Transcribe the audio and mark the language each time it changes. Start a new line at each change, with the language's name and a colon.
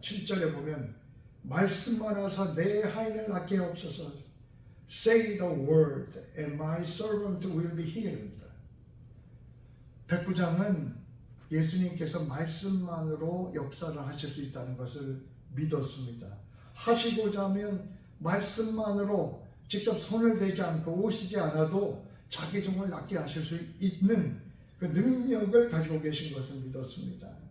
Korean: 7절에 보면 말씀만 하사 내 하인을 낫게 하옵소서.
English: Say the word and my servant will be healed.
Korean: 백부장은 예수님께서 말씀만으로 역사를 하실 수 있다는 것을 믿었습니다. 하시고자 하면 말씀만으로 직접 손을 대지 않고 오시지 않아도 자기 종을 낫게 하실 수 있는 그 능력을 가지고 계신 것을 믿었습니다.